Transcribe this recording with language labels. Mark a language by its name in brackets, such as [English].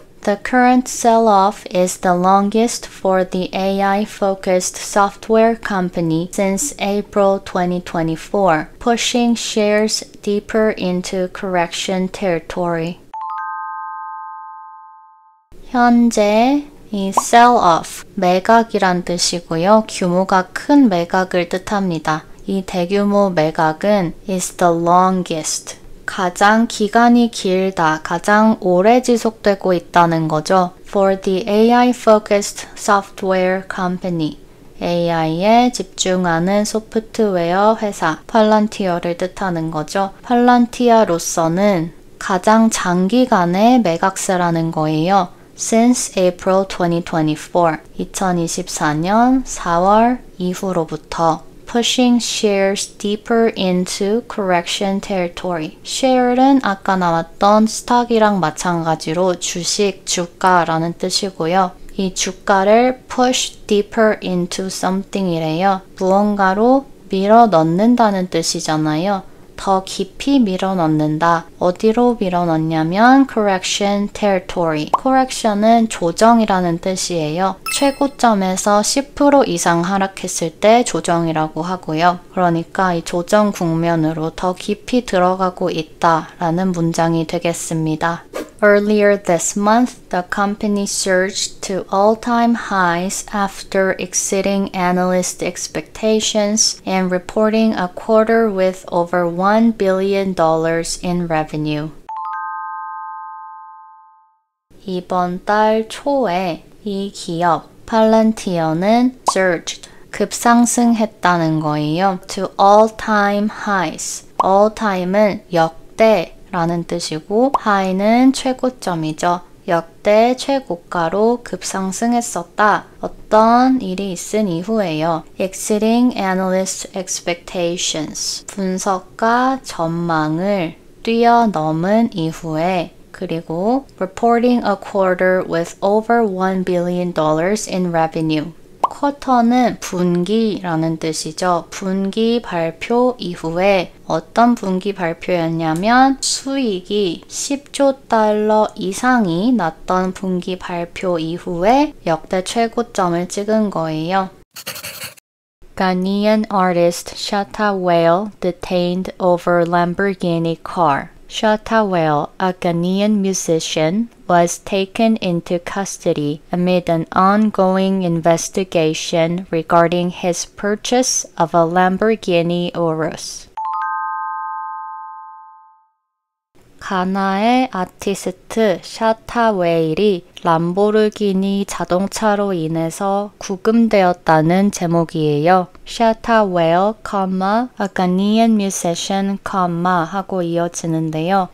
[English] The current sell-off is the longest for the AI-focused software company since April 2024, pushing shares deeper into correction territory. [Korean] 현재 이 sell-off, 매각이란 뜻이고요. 규모가 큰 매각을 뜻합니다. 이 대규모 매각은 [English] is the longest. [Korean] 가장 기간이 길다, 가장 오래 지속되고 있다는 거죠. [English] For the AI-focused software company. [Korean] AI에 집중하는 소프트웨어 회사, 팔란티어를 뜻하는 거죠. 팔란티아로서는 가장 장기간의 매각세라는 거예요. [English] Since April 2024, [Korean] 2024년 4월 이후로부터 [English] pushing shares deeper into correction territory. [Korean] share는 아까 나왔던 stock이랑 마찬가지로 주식, 주가라는 뜻이고요. 이 주가를 [English] push deeper into something [Korean] 이래요. 무언가로 밀어 넣는다는 뜻이잖아요. 더 깊이 밀어넣는다. 어디로 밀어넣냐면 [English] correction territory. [Korean] correction은 조정이라는 뜻이에요. 최고점에서 10% 이상 하락했을 때 조정이라고 하고요. 그러니까 이 조정 국면으로 더 깊이 들어가고 있다라는 문장이 되겠습니다. [English] Earlier this month, the company surged to all-time highs after exceeding analyst expectations and reporting a quarter with over $1 billion in revenue. [Korean] 이번 달 초에 이 기업, 팔란티어는 surged, 급상승했다는 거예요. [English] To all-time highs. [Korean] all-time은 역대 라는 뜻이고 high는 최고점이죠. 역대 최고가로 급상승했었다. 어떤 일이 있은 이후에요. [English] Exceeding analyst expectations. [Korean] 분석가 전망을 뛰어넘은 이후에 그리고 [English] reporting a quarter with over $1 billion in revenue. [Korean] 쿼터는 분기라는 뜻이죠. 분기 발표 이후에 어떤 분기 발표였냐면 수익이 10조 달러 이상이 났던 분기 발표 이후에 역대 최고점을 찍은 거예요. [English] Ghanaian artist Shatta Wale detained over Lamborghini car. Shatta Whale, a Ghanaian musician, was taken into custody amid an ongoing investigation regarding his purchase of a Lamborghini Urus. [Korean] 가나의 아티스트 샤타 웨일이 람보르기니 자동차로 인해서 구금되었다는 제목이에요. 샤타 웨일, [English] a Ghanaian musician, [Korean] 하고 이어지는데요.